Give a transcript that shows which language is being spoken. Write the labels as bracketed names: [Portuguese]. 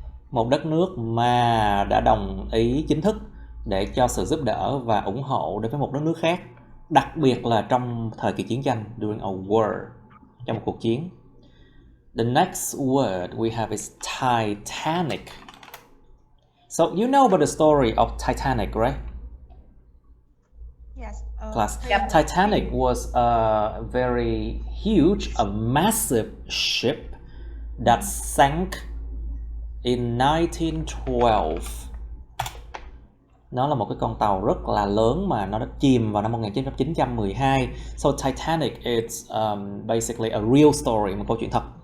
[Vietnamese] Một đất nước mà đã đồng ý chính thức để cho sự giúp đỡ và ủng hộ đối với một đất nước khác, đặc biệt là trong thời kỳ chiến tranh, [English] during a war, [Vietnamese] trong một cuộc chiến. [English] The next word we have is Titanic. So you know about the story of Titanic, right? Yes. Class. Titanic was a very huge, a massive ship that sank in 1912. [Vietnamese] Nó là một cái con tàu rất là lớn mà nó đã chìm vào năm 1912. [English] So Titanic is basically a real story, [Vietnamese] một câu chuyện thật.